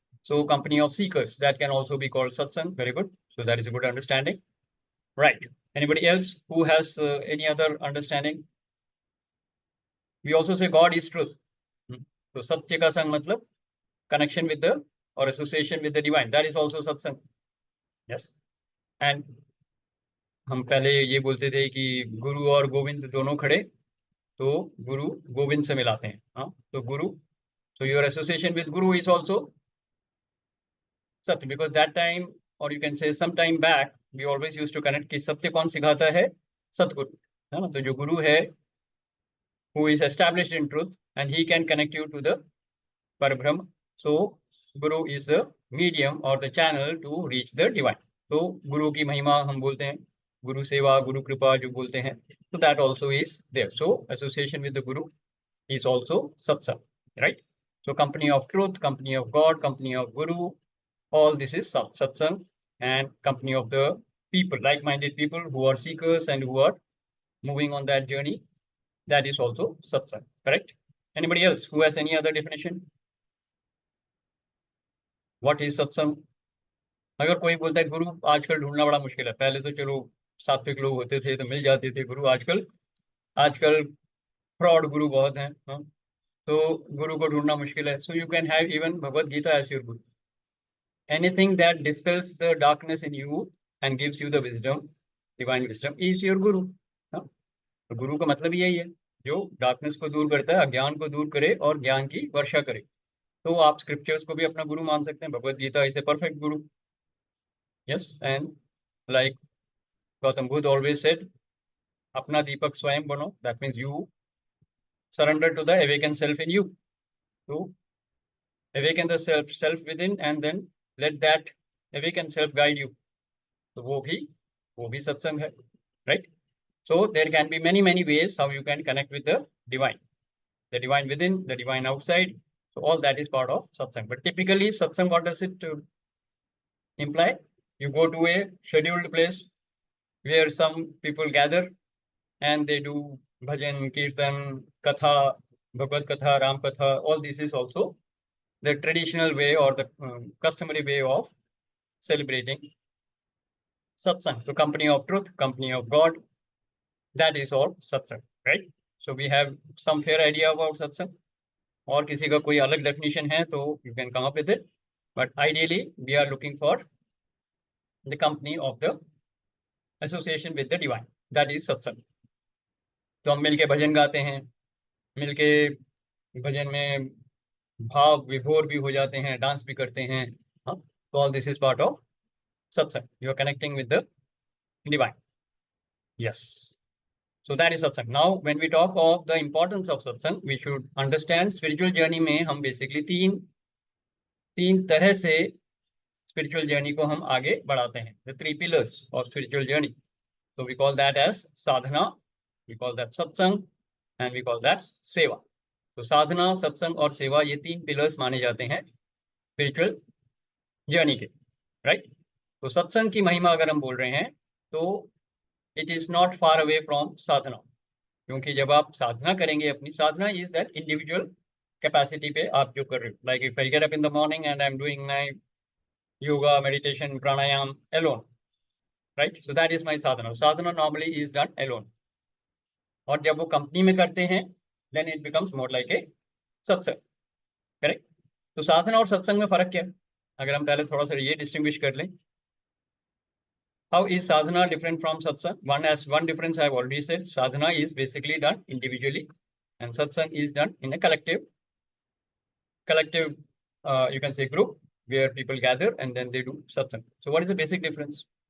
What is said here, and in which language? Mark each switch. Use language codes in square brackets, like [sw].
[en] So company of seekers, that can also be called satsang. Very good. So that is a good understanding. Right. Anybody else who has any other understanding? We also say God is truth. So [hi] satya ka sang matlab [en] connection with the or association with the divine. That is also satsang. Yes. [hi] And हम पहले ये बोलते थे कि गुरु और गोविंद दोनों खड़े तो गुरु गोविंद से मिलाते हैं. हाँ, तो गुरु, [en] so your association with guru is also satya, because that time, or you can say some time back, we always used to connect [hi] कि सत्य कौन सिखाता है? सतगुरु, है ना? तो जो गुरु है, [en] who is established in truth, and he can connect you to the Parabrahma. So guru is the medium or the channel to reach the divine. [hi] तो गुरु की महिमा हम बोलते हैं, Guru Seva, Guru Kripa जो बोलते हैं. [en] So that also is there. So association with the Guru is also satsang, right? So company of truth, company of God, company of Guru, all this is satsang, and company of the people, like-minded people who are seekers and who are moving on that journey. That is also satsang, correct? Anybody else who has any other definition? What is satsang? [hi] अगर कोई बोलता है गुरु आजकल ढूंढना बड़ा मुश्किल है, पहले तो चलो सात्विक लोग होते थे तो मिल जाते थे गुरु, आजकल फ्रॉड गुरु बहुत हैं. तो गुरु को ढूंढना मुश्किल है. [en] So you can have even Bhagavad Gita as your guru. Anything that dispels the darkness in you and gives you the wisdom, divine wisdom, is your guru. [hi] तो गुरु का मतलब यही है, जो डार्कनेस को दूर करता है, अज्ञान को दूर करे और ज्ञान की वर्षा करे. तो आप स्क्रिप्चर्स को भी अपना गुरु मान सकते हैं. [en] Bhagavad Gita is a perfect guru. Yes, and like Gautam Buddha always said, [hi] अपना दीपक स्वयं बनो. [en] That means you surrender to the awakened self in you. So awaken the self within, and then let that awakened self guide you. [hi] So वो भी satsang है, right? [en] So there can be many ways how you can connect with the divine within, the divine outside. So all that is part of satsang. But typically satsang, what does it imply? You go to a scheduled place where some people gather and they do bhajan, kirtan, katha, Bhagavad Katha, Ram Katha. All this is also the traditional way or the customary way of celebrating satsang. So company of truth, company of God, that is all satsang, right? So we have some fair idea about satsang. [hi] और किसी का कोई अलग definition है तो [en] You can come up with it, but ideally we are looking for the company of the association with the divine, that is satsang. [hi] तो हम मिलके भजन गाते हैं, मिलके भजन में भाव विभोर भी हो जाते हैं, डांस भी करते हैं, हाँ, तो [en] all this is part of [hi] satsang. [en] You are connecting with the divine. Yes. So that is satsang. Now, when we talk of the importance of satsang, we should understand spiritual journey [hi] में हम [en] basically [hi] तीन तरह से [en] spiritual journey [hi] को हम आगे बढ़ाते हैं. [en] The three pillars of spiritual journey. So we call that as sadhana, we call that satsang, and we call that seva. [hi] So sadhana, satsang और सेवा ये तीन pillars माने जाते हैं spiritual journey के, right? तो सत्संग की महिमा अगर हम बोल रहे हैं तो [en] it is not far away from sadhana, [hi] क्योंकि जब आप साधना करेंगे, अपनी साधना [en] is that individual capacity [hi] पे आप जो कर रहे हो, [en] Like if I get up in the morning and I am doing my yoga, meditation, pranayama alone, right, so that is my sadhana. Sadhana normally is done alone, [hi] और जब वो company में करते हैं [en] Then it becomes more like a satsang, correct. [hi] तो साधना और सत्संग में फर्क क्या है, अगर हम पहले थोड़ा सा ये डिस्टिंग्विश कर लें. [en] How is sadhana different from satsang? One difference I have already said. Sadhana is basically done individually, and satsang is done in a collective, you can say group, where people gather and then they do satsang. So what is the basic difference?